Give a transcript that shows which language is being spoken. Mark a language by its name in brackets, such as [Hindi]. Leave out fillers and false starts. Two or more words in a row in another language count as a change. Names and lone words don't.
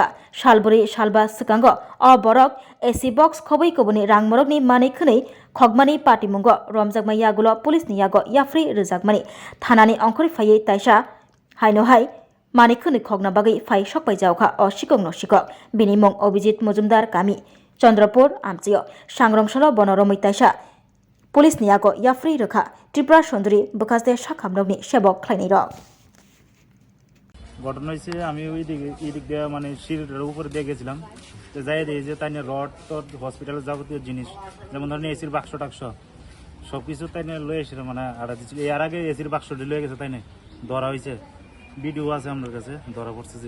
[Kok Borok] शालबुरी शालबा सिकांगो अ बरक [English] AC box [Kok Borok] खबै कबुनि रांमरकनि मानै खनै खगमानि पाटिमुंगो रमजाकमा यागुलो पुलिसनि यागो याफ्रि रोजाकमानि थानानि अंखरि फायै ताइसा हाइनोहाय मानै खनै खगना बागै फाइ सकबाय जावखा अ शिकंग न शिकक बिनि मुं अभिजित मजुमदार कामी चंद्रपुर आमचियो सांग्रंशल बनरमै ताइसा पुलिसनि यागो याफ्रि रोखा त्रिपुरा सुंदरी बखास्ते शाखामनगनि सेबक ख्लायनाय रक [Bangla] ঘটনা হয়েছে আমি ওই দিক দিয়ে মানে সিঁড়ির উপরে দিয়ে গেছিলাম তো যাই দিই যে তাই রড টড হসপিটালের যাবতীয় জিনিস যেমন ধরেন এসির বাক্স টাক্স সব কিছু তাই লয়ে এসেছিল মানে আড়া দিচ্ছিল এর আগে এসির বাক্সটি লয়ে গেছে তাই না ধরা হয়েছে ভিডিও আছে আমার কাছে ধরা পড়ছে যে